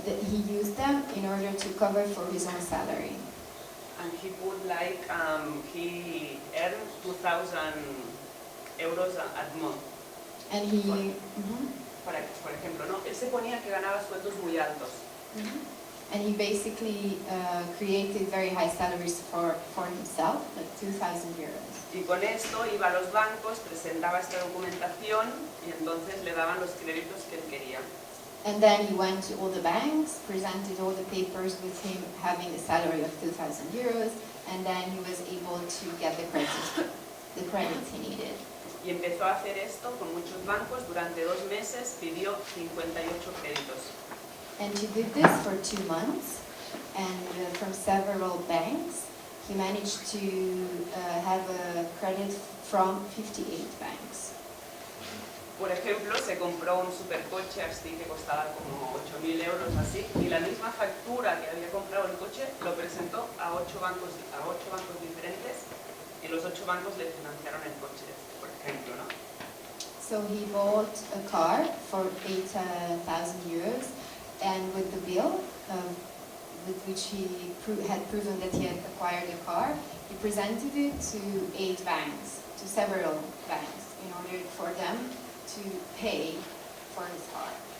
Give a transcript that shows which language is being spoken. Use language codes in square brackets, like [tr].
[en] He used them in order to cover for his own salary. And he put like, he earned 2,000 euros a month. And he, [es] Por ejemplo, ¿no? Él se ponía que ganaba sueldos muy altos. [en] and he basically created very high salaries for himself, like 2,000 euros. [es] Y con esto iba a los bancos, presentaba esta documentación y entonces le daban los créditos que él quería. [en] And then he went to all the banks, presented all the papers with him having a salary of 2,000 euros, and then he was able to get the credits he needed. [es] Y empezó a hacer esto con muchos bancos. Durante 2 meses pidió 58 créditos. [en] And he did this for 2 months, and from several banks, he managed to have a credit from 58 banks. [es] Por ejemplo, se compró un supercoche así que costaba como 8.000 euros así, y la misma factura que había comprado el coche lo presentó a 8 bancos diferentes, y los 8 bancos le financiaron el coche, por ejemplo, ¿no? [en] So he bought a car for 8,000 euros, and with the bill, with which he had proven that he had acquired a car, he presented it to 8 banks, to several banks, in order for them to pay for his car.